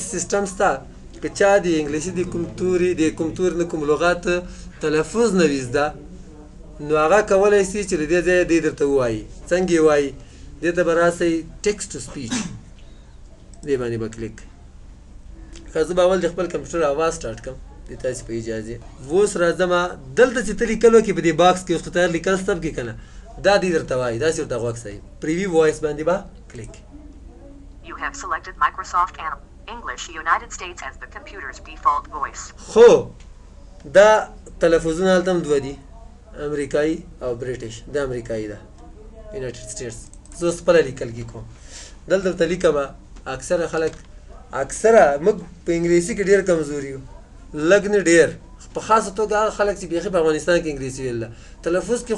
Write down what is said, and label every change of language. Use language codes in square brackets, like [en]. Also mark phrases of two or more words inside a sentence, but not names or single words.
[ps] سیسټم شته که چا د انګلیسي د کوم توري د کوم توري نه کوم لغات تلفظ نه وي زده نو هغه کولی سي چې د دې ځای دی درته ووایي څنګه یې وایي دې ته به راسئ [en] text to speech [ps] دې باندې به کلیک ښه زه به اول د خپل کمپیوټر اواز سټارټ کړم د تاسې په اجازې اوس راځم دلته چې ته لیکل وکړې په دې باکس کې اوس خو ته لیکل سب کې که نه دا دې درته وایي داسې ورته غوږ صحیح [en] preview voice [ps] باندې به کلیک [en] You have selected Microsoft English United States as the computer's default voice. [ps] خو دا تلفظونه هلته هم دوه دي امریکایي او بریټیش دا امریکایي ده یونایټډ سټیټس زه اوس خپله لیکل کې کوم دلته ورته لیکم اکثره خلک اکثره موږ په انګلیسي کې ډېر کمزوري یو لږ نه ډېر په خاصه توګه هغه خلک چې بیخي په افغانستان کې انګلیسي ویل ده تلفظ کې خو